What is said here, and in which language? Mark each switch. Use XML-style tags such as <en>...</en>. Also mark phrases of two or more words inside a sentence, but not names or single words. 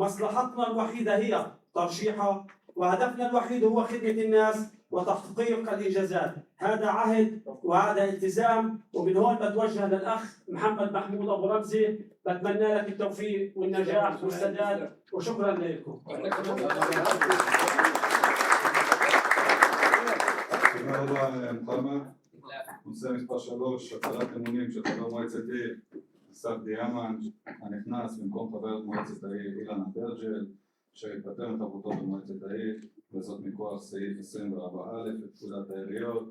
<ar>مصلحتنا الوحيدة هي ترشيحة، وهدفنا الوحيد هو خدمة الناس وتحقيق الإنجازات. هذا عهد وهذا التزام. ومن هون بتوجه للأخ محمد محمود أبو رمزي، بتمنى لك التوفيق والنجاح والسداد، وشكرا لكم.</ar> <he>תודה רבה מוחמד. נושא מספר 3, הצהרת אמונים של חבר מועצת עיר אסף דיאמן הנכנס במקום חבר מועצת העיר אילן אברג'ל שהתפטר מחברותו במועצת העיר, וזאת מכוח סעיף 24א לפקודת העיריות.</he>